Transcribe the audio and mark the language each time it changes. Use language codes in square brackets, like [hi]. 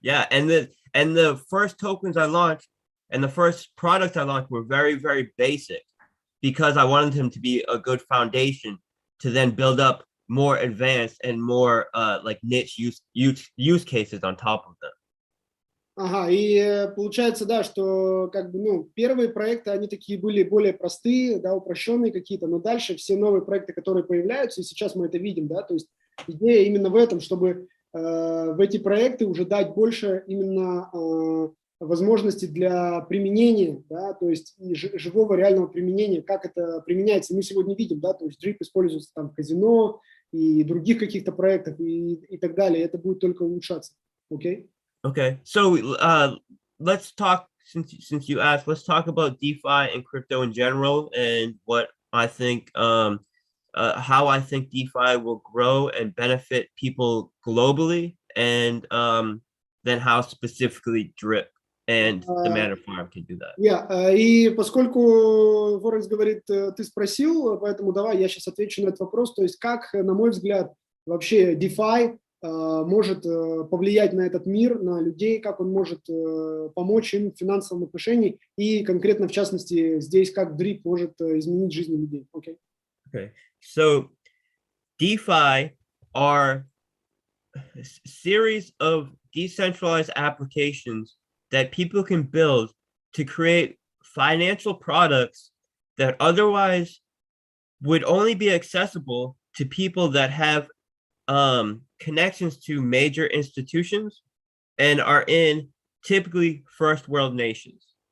[en] And the first tokens I launched and the first products I launched were very, very basic because I wanted them to be a good foundation to then build up more advanced and more like niche use cases on top of them. [ru] Ага, и получается, да, что как бы, первые проекты, они такие были более простые, да, упрощенные какие-то, но дальше все новые проекты, которые появляются, и сейчас мы это видим, да, то есть идея именно в этом, чтобы в эти проекты уже дать больше именно возможностей для применения, да, то есть и живого реального применения, как это применяется, мы сегодня видим, да, то есть DRIP используется там в казино и других каких-то проектах и так далее, это будет только улучшаться, окей? [en] Okay, so let's talk, since you asked, let's talk about DeFi and crypto in general and what I think, how I think DeFi will grow and benefit people globally, and then how specifically Drip and the Manor Farm can do that. [ru] И поскольку Форекс говорит, ты спросил, поэтому давай я сейчас отвечу на этот вопрос, то есть как, на мой взгляд, вообще DeFi может повлиять на этот мир, на людей, как он может помочь им в финансовом отношении и конкретно, в частности, здесь как DRIP может изменить жизнь людей. [en] Okay. So DeFi are a series of decentralized applications that people can build to create financial products that otherwise would only be accessible to people that have connections to major institutions and are in typically first world nations.